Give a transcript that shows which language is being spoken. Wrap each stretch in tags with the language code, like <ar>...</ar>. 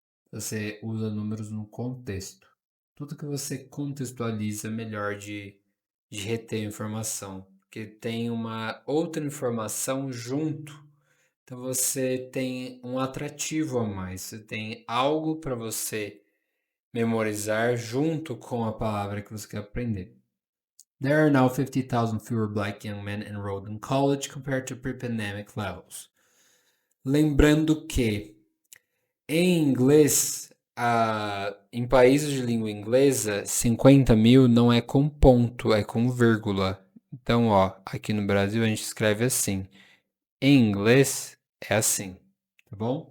<pt>Você usa números no contexto. Tudo que você contextualiza é melhor de reter a informação, porque tem uma outra informação junto. Então você tem um atrativo a mais, você tem algo para você memorizar junto com a palavra que você quer aprender.</pt> <en>There are now 50,000 fewer black young men enrolled in college compared to pre-pandemic levels.</en> <pt>Lembrando que em inglês, em países de língua inglesa, 50 mil não é com ponto, é com vírgula. Então, ó, aqui no Brasil a gente escreve assim. Em inglês é assim, tá bom?</pt>